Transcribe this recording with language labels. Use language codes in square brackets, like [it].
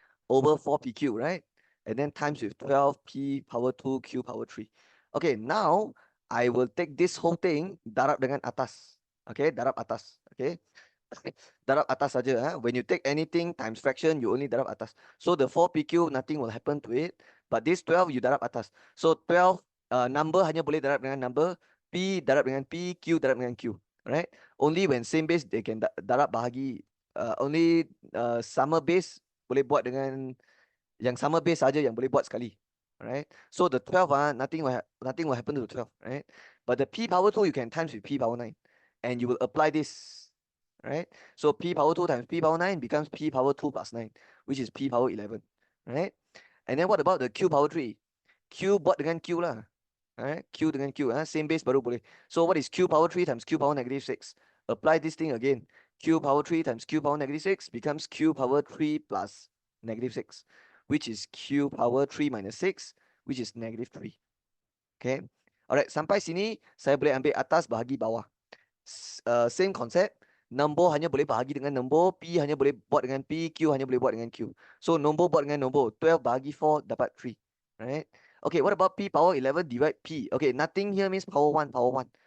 [en] Over 4pq, right? And then times with 12p power 2 q power 3. Okay, now I will take this whole thing [ms] darab dengan atas. [en] Okay, [ms] darab atas. [en] Okay, [ms] darab atas saja. [en] When you take anything times fraction, you only [ms] darab atas. [en] So the 4pq, nothing will happen to it. But this 12, you [ms] darab atas. So 12 number hanya boleh darab dengan number. [en] P [ms] darab dengan [en] P, Q darab dengan Q. Right? Only when same base, they can [ms] darab bahagi. Only sama base boleh buat dengan yang sama base saja yang boleh buat sekali. Right? [en] So the 12 nothing will happen to the 12, right? But the p power 2 you can times with p power 9 and you will apply this, right? So p power 2 times p power 9 becomes p power 2 plus 9, which is p power 11, right? And then what about the q power 3? [ms] Q buat dengan q lah. [en] Right? Q dengan q, same base [ms] baru boleh. [en] So what is q power 3 times q power negative 6? Apply this thing again. Q power 3 times q power negative 6 becomes q power 3 plus negative 6, which is q power 3 minus 6, which is negative 3. Okay. Alright, [ms] sampai sini saya boleh ambil atas bahagi bawah. [en] Same concept. [ms] Nombor hanya boleh bahagi dengan nombor, P hanya boleh buat dengan P, Q hanya boleh buat dengan Q. So nombor buat dengan nombor, 12 bahagi 4 dapat 3. Right? [en] Okay, what about P power 11 divide P? Okay, nothing here means power 1, power 1.